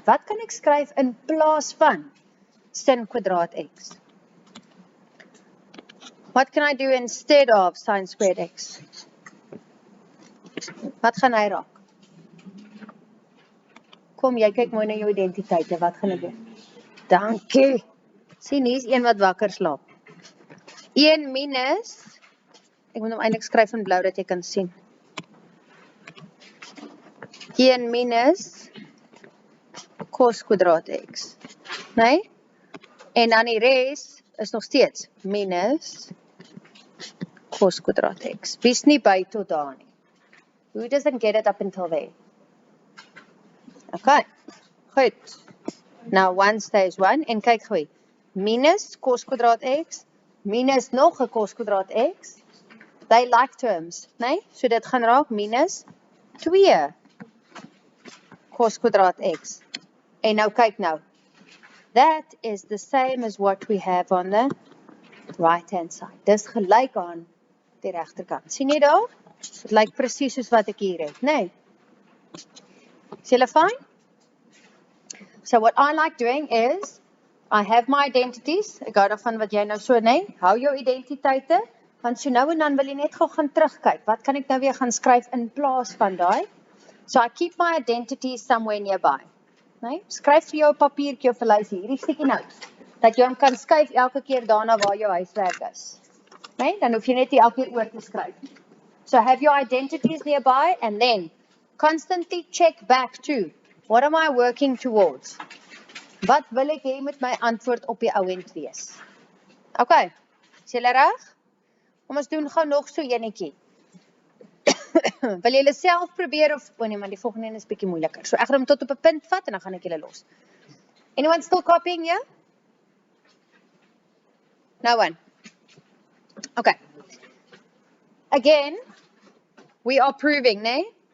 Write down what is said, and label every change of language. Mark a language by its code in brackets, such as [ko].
[af] Wat kan ek skryf in plaas van sin kwadraat x? [en] What can I do instead of sine squared x? [af] Wat gaan hy raak? Kom, jy kyk mooi na jou identiteite, wat gaan ek doen? Dankie. Sien, hier is een wat wakker slaap. 1 minus, ek moet hom eintlik skryf in blou dat jy kan sien. 1 minus cos kwadraat x. Nee? En dan die res is nog steeds minus cos kwadraat x. Wees nie by tot daar nie. [en] Who doesn't get it up until there? Okay, goed. Now 1 stays 1 [af] en kyk gou. Minus cos kwadraat x minus nog 'n cos kwadraat x. [en] They like terms, nee? [af] So dit gaan raak minus 2 cos kwadraat x. En nou kyk nou. [en] That is the same as what we have on the right hand side. [af] Dis gelyk aan die regterkant. Sien jy daar? Dit lyk presies soos wat ek hier het, nee? Is julle fine? [en] So what I like doing is I have my identities. [af] Ek hou daarvan wat jy nou so, nee? Hou jou identiteite, want so nou en dan wil jy net gou gaan terugkyk. Wat kan ek nou weer gaan skryf in plaas van daai? [en] So I keep my identities somewhere nearby. [af] Nee? Skryf vir jou 'n papiertjie of 'n lysie, hierdie sticky notes, dat jy hom kan skuif elke keer daarna waar jou huiswerk is. Nee? Dan hoef jy net nie elke keer oor te skryf. [en] So have your identities nearby and then constantly check back to what am I working towards? [af] Wat wil ek hê met my antwoord op die ouend wees? Okay, is julle reg? Kom ons doen gou nog so enetjie. Wil julle self probeer of, nee, maar die volgende een is bietjie moeiliker. So ek gaan hom tot op 'n punt vat en dan gaan ek julle los. [en] Anyone still copying here? No one. Okay. Again, we are proving, nee?